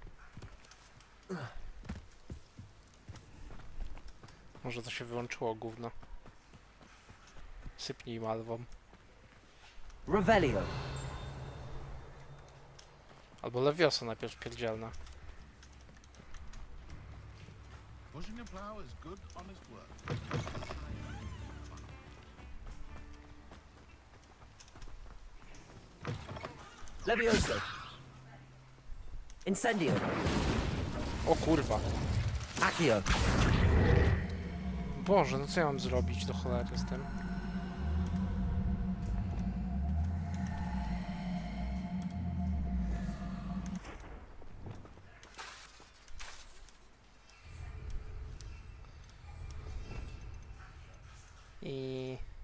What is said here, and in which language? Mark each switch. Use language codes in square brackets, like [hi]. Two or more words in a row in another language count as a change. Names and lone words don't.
[pl] Może to się wyłączyło gówno. Sypnij malwą. Revelio! Albo Leviosa najpierw pierdzielna. [en] Pushing a plow is good, honest work. [pl] Levioso! Incendio! O kurwa. Accio! Boże, no co ja mam zrobić do cholery z tym? I...